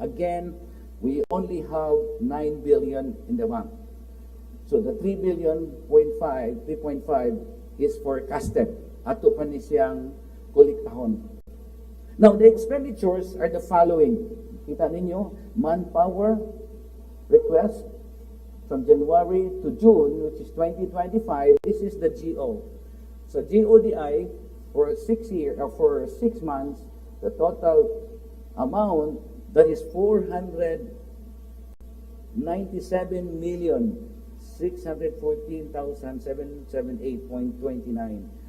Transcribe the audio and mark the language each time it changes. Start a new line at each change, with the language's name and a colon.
English: Again, we only have 9 billion in the bank. So the 3 billion, 3.5 is forecasted.
Cebuano: Ato pa ni siyang kolektahon.
English: Now, the expenditures are the following.
Filipino: Kita ninyo,
English: manpower request from January to June, which is 2025. This is the GO. So GODI for 6 months, the total amount that is 497,614,778.29.